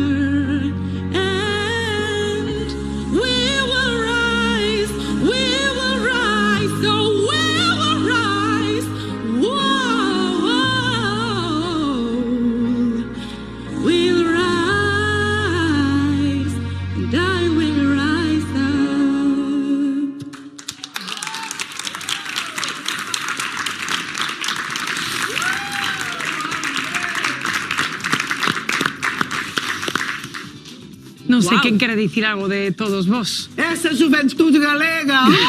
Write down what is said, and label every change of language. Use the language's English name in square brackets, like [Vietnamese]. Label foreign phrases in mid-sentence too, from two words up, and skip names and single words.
[English] And we will rise, so we will rise. Whoa. We'll rise, and I will rise up. [Galician] Non sei quen quere dicir algo de todos vos. Esa juventude galega.